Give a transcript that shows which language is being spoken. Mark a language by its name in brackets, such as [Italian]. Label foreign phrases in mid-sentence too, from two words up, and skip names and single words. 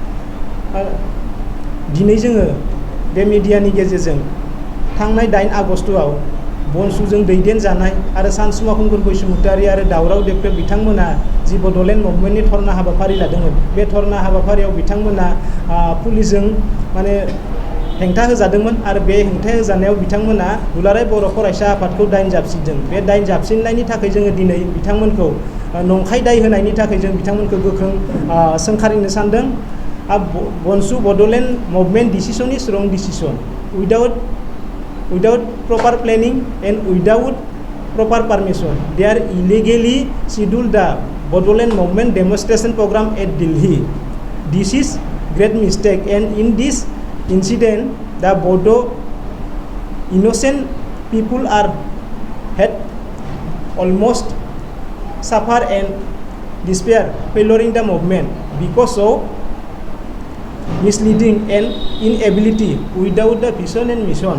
[Bodo] दिनै जोङो बे मिडियानि गेजेरजों थांनाय 8 आगस्टआव बनसुजों दैदेनजानाय आरो सानसुमा खुंगुर बैसुमुतियारि आरो दावराव देख्रेब बिथांमोना जि बड'लेण्ड मुभमेन्टनि धरना हाबाफारि लादोंमोन, बे धरना हाबाफारियाव बिथांमोना पुलिसजों माने हेंथा होजादोंमोन आरो बे हेंथा होजानायाव बिथांमोना दुलाराय बर' फरायसा आफादखौ दाइन जाबसिनदों। बे दाइन जाबसिननायनि थाखाय जोङो दिनै बिथांमोनखौ नंखाय दाय होनायनि थाखाय जों बिथांमोनखौ गोख्रों सोंखारिनो सानदों। [English] BoNSU Bodoland movement decision is wrong decision. Without proper planning and without proper permission, they are illegally scheduled the Bodoland movement demonstration program at Delhi. This is great mistake, and in this incident, the Bodo innocent people are had almost suffer and despair following the movement because of misleading and inability without the vision and mission.